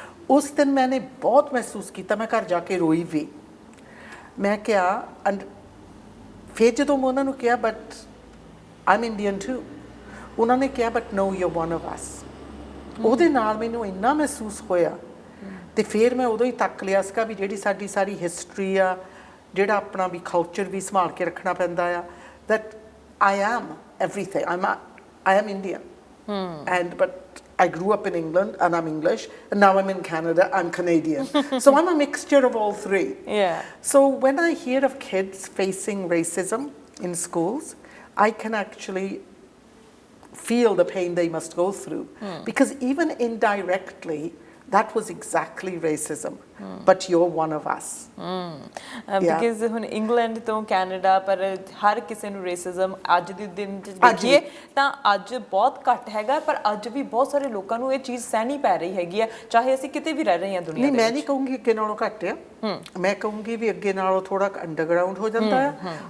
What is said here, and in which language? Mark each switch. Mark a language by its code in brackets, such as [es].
[pa] ਉਸ ਦਿਨ ਮੈंने ਬਹੁਤ ਮਹਿਸੂਸ ਕੀਤਾ, ਮੈਂ ਘਰ ਜਾ ਕੇ ਰੋਈ ਵੀ। ਮੈਂ ਕਿਹਾ ਫਿਰ ਜਦੋਂ ਮੈਂ ਉਹਨਾਂ ਨੂੰ ਕਿਹਾ [en] but I am Indian too, [pa] ਉਹਨਾਂ ਨੇ ਕਿਹਾ [en] But no you are one of us. [pa] ਉਹਦੇ ਨਾਲ ਮੈਨੂੰ ਇੰਨਾ ਮਹਿਸੂਸ ਹੋਇਆ। ਤੇ ਫਿਰ ਮੈਂ ਉਦੋਂ ਹੀ ਤੱਕ ਲਿਆ ਸੀਗਾ ਵੀ ਜਿਹੜੀ ਸਾਡੀ ਸਾਰੀ ਹਿਸਟਰੀ ਆ, ਜਿਹੜਾ ਆਪਣਾ ਵੀ ਕਲਚਰ ਵੀ ਸੰਭਾਲ ਕੇ ਰੱਖਣਾ ਪੈਂਦਾ ਆ, [en] That I am everything, I am Indian. But I grew up in England and I'm English, and now I'm in Canada, I'm Canadian. So I'm a mixture of all three. So when I hear of kids facing racism in schools, I can actually feel the pain they must go through. Because even indirectly, that was exactly racism. But you're one of us. Because [pa] ਹੁਣ England ਤੋਂ Canada, ਪਰ ਹਰ ਕਿਸੇ ਨੂੰ racism ਅੱਜ ਦੇ ਦਿਨ ਦੇਖੀਏ ਤਾਂ ਅੱਜ ਬਹੁਤ ਘੱਟ ਹੈਗਾ, ਪਰ ਅੱਜ ਵੀ ਬਹੁਤ ਸਾਰੇ ਲੋਕਾਂ ਨੂੰ ਇਹ ਚੀਜ਼ ਸਹਿਣੀ ਪੈ ਰਹੀ ਹੈਗੀ ਆ, ਚਾਹੇ ਅਸੀਂ ਕਿਤੇ ਵੀ ਰਹਿ ਰਹੇ ਹਾਂ ਦੁਨੀਆ ਦੇ ਵਿੱਚ। ਮੈਂ ਨਹੀਂ ਕਹੂੰਗੀ ਅੱਗੇ ਨਾਲੋਂ ਘੱਟ ਆ, ਮੈਂ ਕਹੂੰਗੀ ਵੀ ਅੱਗੇ ਨਾਲੋਂ ਥੋੜਾ ਅੰਡਰਗਰਾਉਂਡ ਹੋ ਜਾਂਦਾ ਆ।